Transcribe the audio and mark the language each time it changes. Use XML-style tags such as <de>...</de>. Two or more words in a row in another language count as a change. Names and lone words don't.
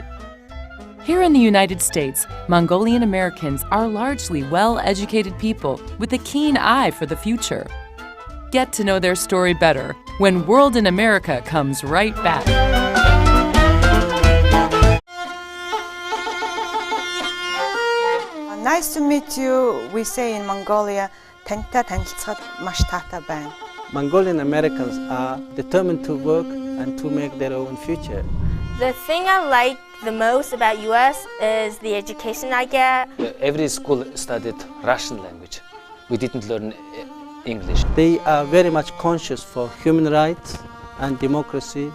<en>Here in the United States, Mongolian Americans are largely well-educated people with a keen eye for the future. Get to know their story better when World in America comes right back. Nice to meet you. We say in Mongolia,</en> <mn>"Тантай танилцахад маш таатай байна."</mn> <en>Mongolian Americans are determined to work and to make their own future. The thing I like the most about US is the education I get. Every school studied Russian language. We didn't learn English. They are very much conscious for human rights and democracy.</en>